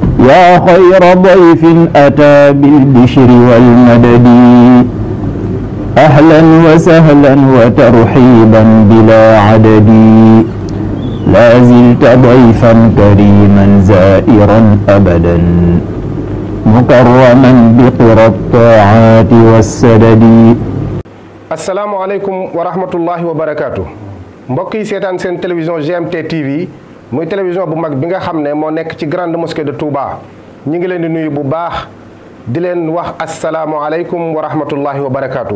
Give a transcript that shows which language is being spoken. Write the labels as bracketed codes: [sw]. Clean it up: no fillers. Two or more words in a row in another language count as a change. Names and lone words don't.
[ar] يا خير ضيف أتى بالبشر والمدد أهلا وسهلا وترحيبا بلا عدد لا زلت ضيفا كريما زائرا أبدا مكرما بقرى الطاعات والسدد. السلام عليكم ورحمة الله وبركاته. [wo] mbokk yi seetaan seen télévision GMT TV muy télévision bu mag bi nga xam ne moo nekk ci [fr] grande mosquée de Touba [wo] ñi ngi leen di nuyu bu baax di leen wax [ar] السلام عليكم ورحمة الله وبركاته.